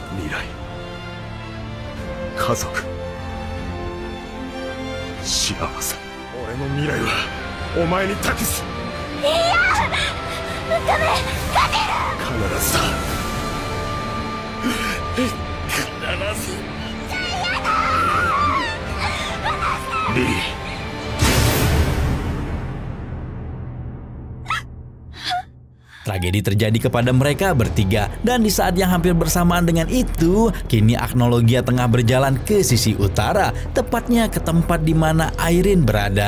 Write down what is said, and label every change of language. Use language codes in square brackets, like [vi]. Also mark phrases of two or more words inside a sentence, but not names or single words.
[ja] 未来、家族、幸せ、俺の未来はお前に託す。いやダメガジル。必ずだ。必ず。リリー、 [id] Tragedi terjadi kepada mereka bertiga, dan di saat yang hampir bersamaan dengan itu, kini Agnologia tengah berjalan ke sisi utara, tepatnya ke tempat di mana Irene berada.